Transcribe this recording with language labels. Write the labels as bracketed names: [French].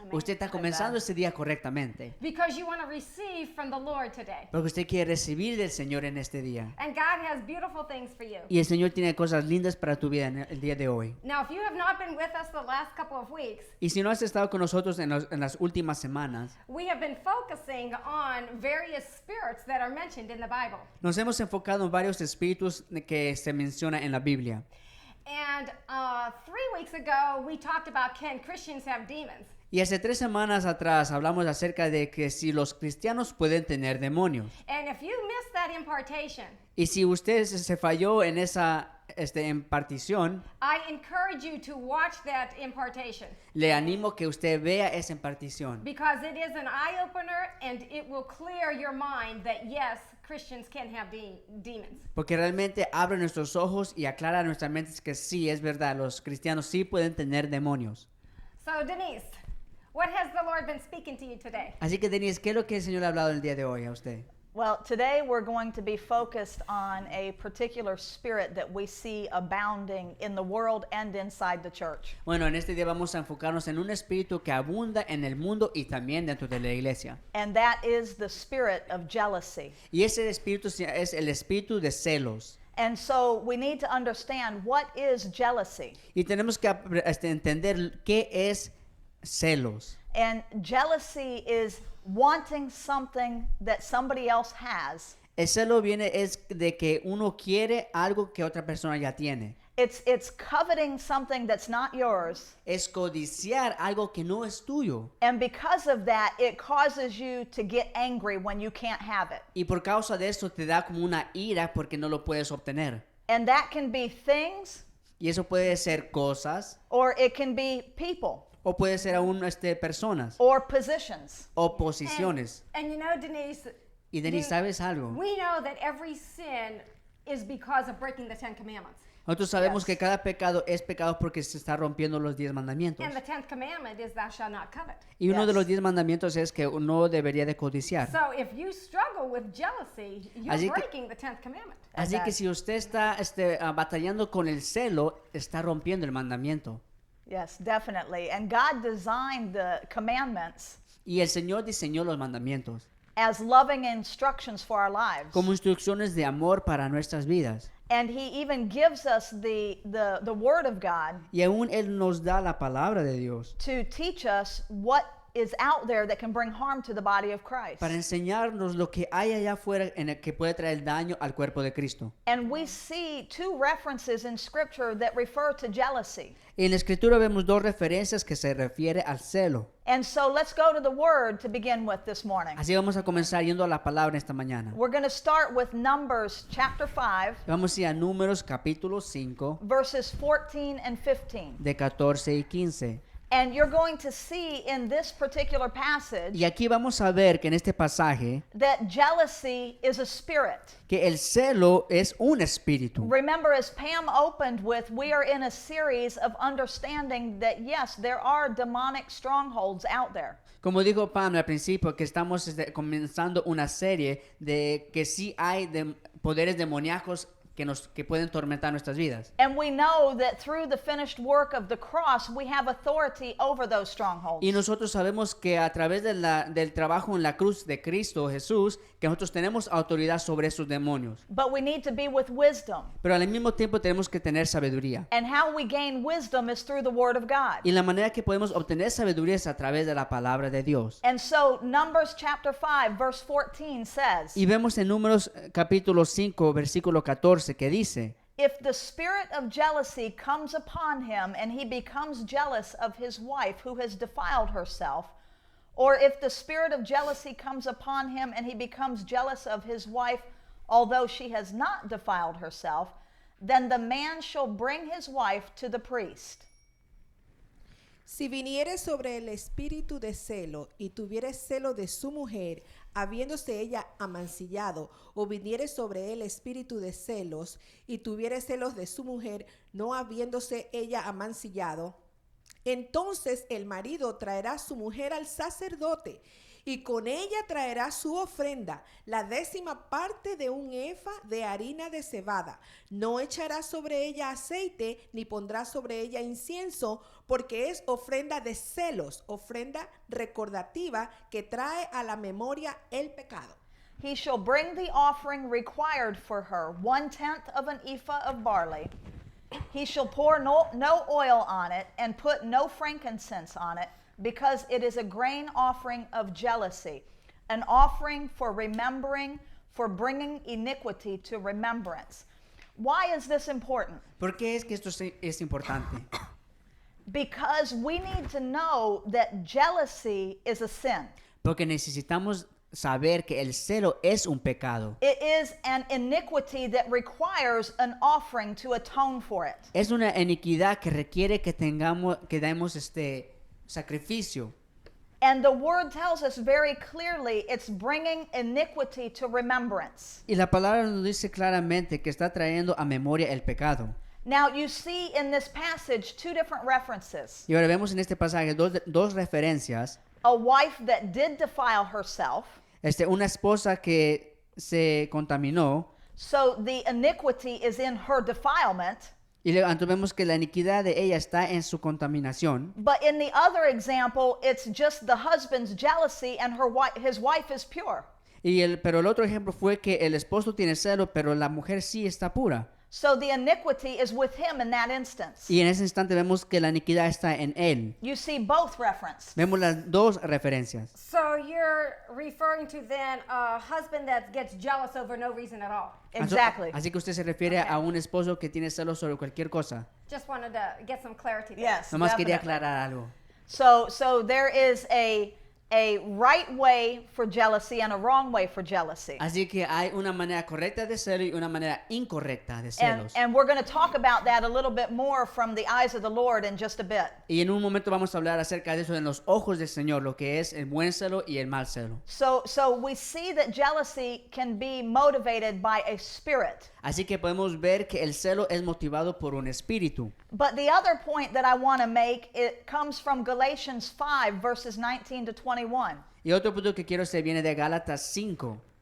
[Spanish] usted está comenzando ese día correctamente. [English] Because you want to receive from the Lord today. [Spanish] Porque usted quiere recibir del Señor en este día. [English] And God has beautiful things for you. [Spanish] Y el Señor tiene cosas lindas para tu vida en el día de hoy. [English] Now, if you have not been with us the last couple of weeks, [Spanish] Y si no has estado con nosotros en las últimas semanas, [English] we have been focusing on various spirits that are mentioned in the Bible. [Spanish] nos hemos enfocado en varios espíritus que se menciona en la Biblia. [English] And 3 weeks ago, we talked about can Christians have demons? [Spanish] Y hace 3 semanas atrás hablamos acerca de que si los cristianos pueden tener demonios. [English] And if you missed that impartation, [Spanish] Y si usted se falló en esa impartición, [English] I encourage you to watch that impartation [Spanish] le animo que usted vea esa impartición. [English] because it is an eye-opener and it will clear your mind that yes, Christians can have demons. [Spanish] Porque realmente abre nuestros ojos y aclara nuestras mentes que sí, es verdad, los cristianos sí pueden tener demonios. [English] So Denise, what has the Lord been speaking to you today? [Spanish] Así que Denise, ¿qué es lo que el Señor ha hablado el día de hoy a usted? [English] Well, today we're going to be focused on a particular spirit that we see abounding in the world and inside the church. [Spanish] Bueno, en este día vamos a enfocarnos en un espíritu que abunda en el mundo y también dentro de la iglesia. [English] And that is the spirit of jealousy. [Spanish] Y ese espíritu es el espíritu de celos. [English] And so we need to understand what is jealousy. [Spanish] Y tenemos que entender qué es celos. [English] And jealousy is wanting something that somebody else has. [Spanish] El celo viene es de que uno quiere algo que otra persona ya tiene. [English] It's coveting something that's not yours. [Spanish] Es codiciar algo que no es tuyo. [English] And because of that, it causes you to get angry when you can't have it. [Spanish] Y por causa de eso te da como una ira porque no lo puedes obtener. [English] And that can be things [Spanish] Y eso puede ser cosas [English] or it can be people [Spanish] o puede ser aún personas [English] or positions. [Spanish] o posiciones. [English] And you know, Denise, [Spanish] Y Denise, ¿sabes algo? [English] we know that every sin is because of breaking the 10 commandments. [Spanish] Nosotros sabemos [English] Yes. [Spanish] que cada pecado es pecado porque se está rompiendo los 10 mandamientos. [English] And the 10th commandment is thou shalt not covet. [Spanish] Y uno de [English] Yes. [Spanish] los 10 mandamientos es que uno debería de codiciar. [English] So if you struggle with jealousy, you're [Spanish] Así que- [English] breaking the 10th commandment. [Spanish] Así que si usted está batallando con el celo, está rompiendo el mandamiento. [English] Yes, definitely. And God designed the commandments [Spanish] Y el Señor diseñó los mandamientos [English] as loving instructions for our lives. [Spanish] como instrucciones de amor para nuestras vidas. [English] And he even gives us the word of God [Spanish] Y aún Él nos da la palabra de Dios [English] to teach us what is out there that can bring harm to the body of Christ. [Spanish] para enseñarnos lo que hay allá afuera en el que puede traer daño al cuerpo de Cristo. [English] And we see two references in Scripture that refer to jealousy. [Spanish] En la Escritura vemos dos referencias que se refiere al celo. [English] And so let's go to the word to begin with this morning. [Spanish] Así vamos a comenzar yendo a la palabra esta mañana. [English] We're going to start with Numbers chapter 5, [Spanish] Vamos a ir a Números capítulo 5, [English] verses 14 and 15. [Spanish] de 14 y 15. [English] And you're going to see in this particular passage [Spanish] Y aquí vamos a ver que en este pasaje [English] that jealousy is a spirit. [Spanish] que el celo es un espíritu. [English] Remember, as Pam opened with, we are in a series of understanding that yes, there are demonic strongholds out there. [Spanish] Como dijo Pam al principio, que estamos comenzando una serie de que sí hay poderes demoníacos que pueden tormentar nuestras vidas. [English] And we know that through the finished work of the cross, we have authority over those strongholds. [Spanish] Y nosotros sabemos que a través del trabajo en la cruz de Cristo Jesús, que nosotros tenemos autoridad sobre esos demonios. [English] But we need to be with wisdom. [Spanish] Pero al mismo tiempo tenemos que tener sabiduría. [English] And how we gain wisdom is through the Word of God. [Spanish] Y la manera que podemos obtener sabiduría es a través de la palabra de Dios. [English] And so Numbers chapter 5 verse 14 says, [Spanish] Y vemos en Números capítulo 5, versículo 14, que dice: [English] if the spirit of jealousy comes upon him and he becomes jealous of his wife who has defiled herself, or if the spirit of jealousy comes upon him and he becomes jealous of his wife although she has not defiled herself, then the man shall bring his wife to the priest. [Spanish] Si viniere sobre el espíritu de celo y tuviere celo de su mujer, habiéndose ella amancillado, o viniere sobre él espíritu de celos y tuviere celos de su mujer, no habiéndose ella amancillado, entonces el marido traerá a su mujer al sacerdote y con ella traerá su ofrenda, la 10ª parte de un efa de harina de cebada. No echará sobre ella aceite, ni pondrá sobre ella incienso, porque es ofrenda de celos, ofrenda recordativa que trae a la memoria el pecado. [English] He shall bring the offering required for her, 1/10 of an ephah of barley. He shall pour no oil on it and put no frankincense on it, because it is a grain offering of jealousy, an offering for remembering, for bringing iniquity to remembrance. Why is this important? [Spanish] ¿Por qué es que esto es importante? [English] Because we need to know that jealousy is a sin. [Spanish] Porque necesitamos saber que el celo es un pecado. [English] It is an iniquity that requires an offering to atone for it. [Spanish] Es una iniquidad que requiere que demos sacrificio. [English] And the word tells us very clearly it's bringing iniquity to remembrance. [Spanish] Y la palabra nos dice claramente que está trayendo a memoria el pecado. [English] Now you see in this passage two different references. [Spanish] Y ahora vemos en este pasaje dos referencias. [English] A wife that did defile herself. [Spanish] Una esposa que se contaminó. [English] So the iniquity is in her defilement. [Spanish] Y entonces vemos que la iniquidad de ella está en su contaminación. [English] But in the other example, it's just the husband's jealousy and his wife is pure. [Spanish] Pero el otro ejemplo fue que el esposo tiene celo, pero la mujer sí está pura. [English] So the iniquity is with him in that instance. [Spanish] Y en ese instante vemos que la iniquidad está en él. [English] You see both referenced. [Spanish] Vemos las dos referencias. [English] So you're referring to then a husband that gets jealous over no reason at all. Exactly. [Spanish] Así que usted se refiere a un esposo que tiene celos sobre cualquier cosa. [English] Just wanted to get some clarity there. Yes. [Spanish] Nomás quería [English] definitely. [Spanish] aclarar algo. [English] So there is a right way for jealousy and a wrong way for jealousy. [Spanish] Así que hay una manera correcta de celo y una manera incorrecta de celos. [English] And we're going to talk about that a little bit more from the eyes of the Lord in just a bit. [Spanish] Y en un momento vamos a hablar acerca de eso en los ojos del Señor, lo que es el buen celo y el mal celo. [English] So we see that jealousy can be motivated by a spirit. [Spanish] Así que podemos ver que el celo es motivado por un espíritu. [English] But the other point that I want to make, it comes from Galatians 5 verses 19 to 21. [Spanish] Y otro punto que quiero hacer viene de Gálatas 5.